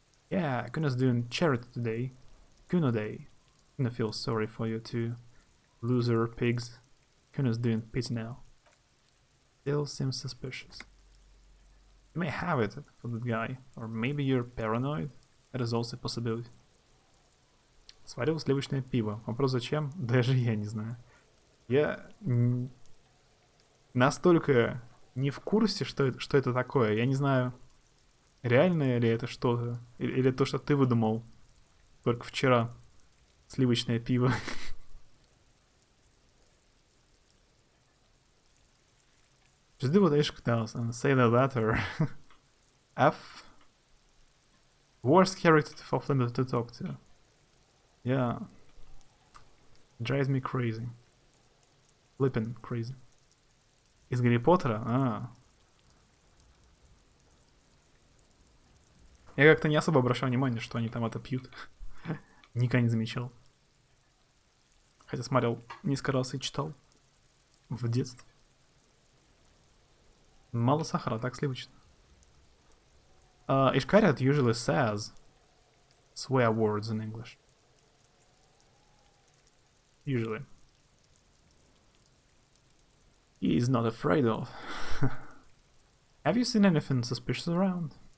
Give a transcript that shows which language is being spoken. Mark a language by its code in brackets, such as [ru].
[en] Yeah, Kuno's doing charity today. Kuno Day. Kuno feels sorry for you too. Loser pigs. Kuno's doing pity now. Still seems suspicious. You may have it for that guy. Or maybe you're paranoid. That is also a possibility. [ru] Сварил сливочное пиво. Вопрос зачем? Даже я не знаю. Я настолько не в курсе, что это такое. Я не знаю, реально ли это что-то. Или то, что ты выдумал только вчера. Сливочное пиво. [en] Just do what Ishk does and say the latter. F. Worst character of them to talk to. Yeah. Drives me crazy. Flippin' crazy. [ru] Из Гарри Поттера? А. Я как-то не особо обращал внимание, что они там это пьют. Никогда не замечал. Хотя смотрел несколько раз и читал. В детстве. Мало сахара, так сливочно. [en] Ishkariot usually says swear words in English. Usually. He is not afraid of. Have you seen anything suspicious around?